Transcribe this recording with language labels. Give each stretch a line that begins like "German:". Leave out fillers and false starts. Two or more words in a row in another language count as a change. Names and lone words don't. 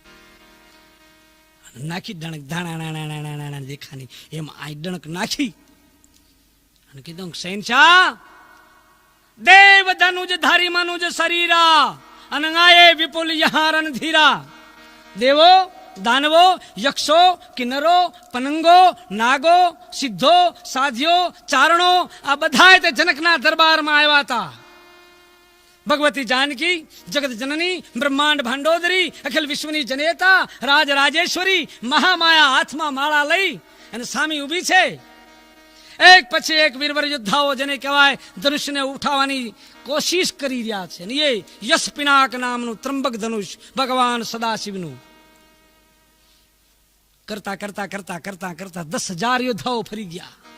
Gujarati: નાખી ડણક ધાણા દેખાની એમ આ ડણક નાખી અને કીધું શહેનશાહ
Hindi: देव धनुज धारी मनुज शरीरा अनंगाये विपुल यहां रणधीरा.
Gujarati: દેવો દાનવો યક્ષો કિન્નરો પનંગો નાગો સિદ્ધો સાધ્યો ચારણો આ બધા તે જનકના દરબારમાં આવ્યા હતા. ભગવતી જાનકી જગત જનની બ્રહ્માંડ ભાંડોદરી અખિલ વિશ્વની જનેતા રાજ રાજેશ્વરી મહામાયા હાથમાં માળા લઈ અને સામી ઊભી છે. એક પછી એક વીરવર યોદ્ધાઓ જેને કહેવાય ધનુષને ઉઠાવવાની કોશિશ કરી રહ્યા છે. અને એ યશ પિનાક નામનું ત્રંબક ધનુષ ભગવાન સદાશિવનું કરતા કરતા કરતા કરતા કરતા 10,000 યોદ્ધાઓ ફરી ગયા.